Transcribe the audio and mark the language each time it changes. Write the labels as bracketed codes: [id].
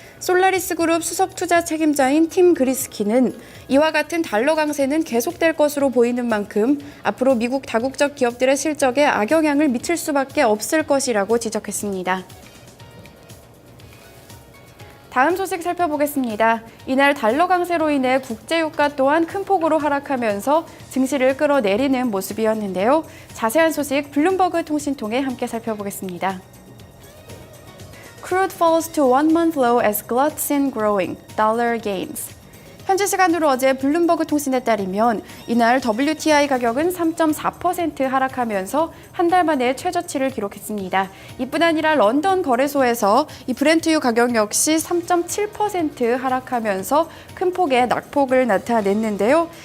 [ko] 솔라리스 그룹 수석 투자 책임자인 팀 그리스키는 이와 같은 달러 강세는 계속될 것으로 보이는 만큼 앞으로 미국 다국적 기업들의 실적에 악영향을 미칠 수밖에 없을 것이라고 지적했습니다. 다음 소식 살펴보겠습니다. 이날 달러 강세로 인해 국제유가 또한 큰 폭으로 하락하면서 증시를 끌어내리는 모습이었는데요. 자세한 소식 블룸버그 통신 통해 함께 살펴보겠습니다. [en] Crude falls to one-month low as gluts in growing. Dollar gains. [ko] 현지 시간으로 어제 블룸버그 통신에 따르면 이날 WTI 가격은 3.4% 하락하면서 한 달 만에 최저치를 기록했습니다. 이뿐 아니라 런던 거래소에서 이 브렌트유 가격 역시 3.7% 하락하면서 큰 폭의 낙폭을 나타냈는데요.